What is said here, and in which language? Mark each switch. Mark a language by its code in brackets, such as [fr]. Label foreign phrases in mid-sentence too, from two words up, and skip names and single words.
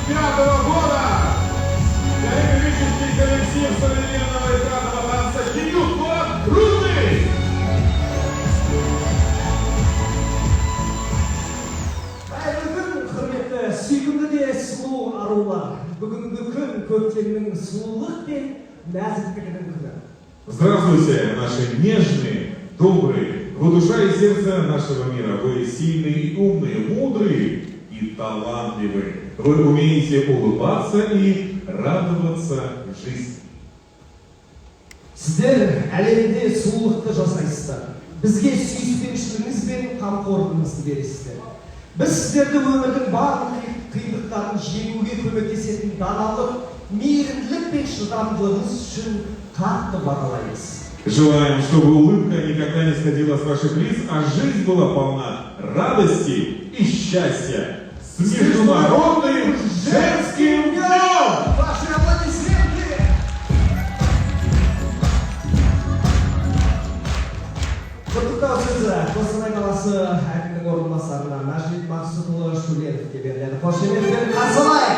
[ru] года калейдоскопический коллектив современного экранного танца «Дебют» город Гродный. [kk] Сүйкімді де сұлу арулар, бүгінгі күн көктемнің сұлулық пен нәзіктігінің күні. [ru] Здравствуйте, наши нежные, добрые, вы душа и сердце нашего мира. Вы сильные и умные, мудрые и талантливые. Вы умеете улыбаться и радоваться жизни. [kk] Сіздер әлемде сұлулықты жасайсыздар. Бізге сүйіспеншілігіңіз бен қамқорлығыңызды бересіздер. Біз сіздерді өмірдің барлық қиындықтарын жеңуге көмектесетін даналық, мейірімділік пен шыдамдылығыңыз үшін қатты бағалаймыз. [ru] Желаем, чтобы улыбка никогда не сходила с ваших лиц, а жизнь была полна радости и счастья. С Международным женским днем! Ваши аплодисменты! [kk] Құттықтау сөзі Қостанай қаласы әкімінің орынбасарына Мәжит Мақсұтұлы Шуленовке беріледі. Қошеметпен қарсы алайық!